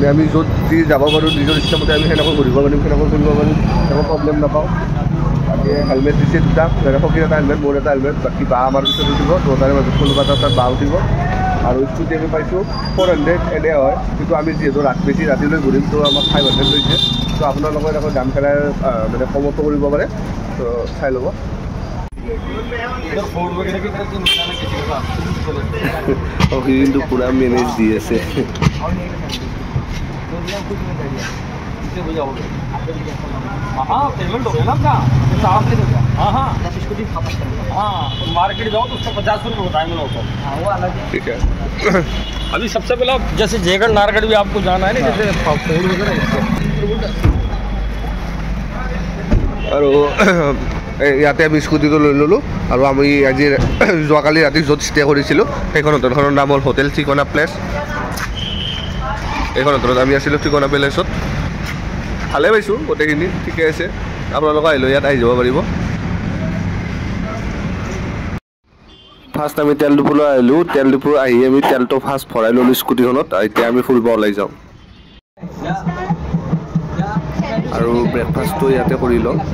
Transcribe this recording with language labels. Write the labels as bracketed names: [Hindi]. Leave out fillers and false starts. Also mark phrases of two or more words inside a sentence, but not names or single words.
[Assamese] আমি য'ত যি যাব পাৰোঁ নিজৰ ইচ্ছামতে আমি সেনেকৈ ঘূৰিব পাৰিম সেনেকৈ কৰিব পাৰিম একো প্ৰব্লেম নাপাওঁ বাকী হেলমেট দিছে দুটা সখীৰ এটা হেলমেট মোৰ এটা হেলমেট বাকী বা আমাৰ পিছত উঠিব দুটাৰে মাজত কোনোবা এটা বা উঠিব আৰু স্কুটি আমি পাইছোঁ 400 এনে হয় কিন্তু আমি যিহেতু বেছি ৰাতিলৈ ঘূৰিম তো আমাক 500 লৈছে তো আপোনালোকৰ এখন দাম খেলাই মানে কমতো কৰিব পাৰে তো চাই ল'ব কিন্তু পুৰা মেনেজ দি আছে [Hindi] हाँ पेमेंट हो गया ना आपका हाँ हाँ हाँ मार्केट जाओ तो उसको 50 रुपये बताएंगे लोग हाँ वो अलग ठीक है अभी सबसे पहले जैसे जयगढ़ नारगढ़ भी आपको जाना है ना जैसे फूड वगैरह [Assamese] আৰু ইয়াতে আমি স্কুটিটো লৈ ল'লোঁ আৰু আমি আজি যোৱাকালি ৰাতি য'ত ষ্টে কৰিছিলোঁ সেইখন হোটেলখনৰ নাম হ'ল হোটেল ঠিকনা প্লেচ এইখন হোটেলত আমি আছিলোঁ ঠিকনা প্লেচত ভালে পাইছোঁ গোটেইখিনি ঠিকে আছে আপোনালোক আহিলেও ইয়াত আহি যাব পাৰিব ফাৰ্ষ্ট আমি তেল ডিপুলৈ আহিলোঁ তেল ডিপু আহি আমি তেলটো ফাৰ্ষ্ট ভৰাই ল'লোঁ স্কুটিখনত এতিয়া আমি ফুৰিব ওলাই যাওঁ আৰু ব্ৰেকফাষ্টটো ইয়াতে কৰি লওঁ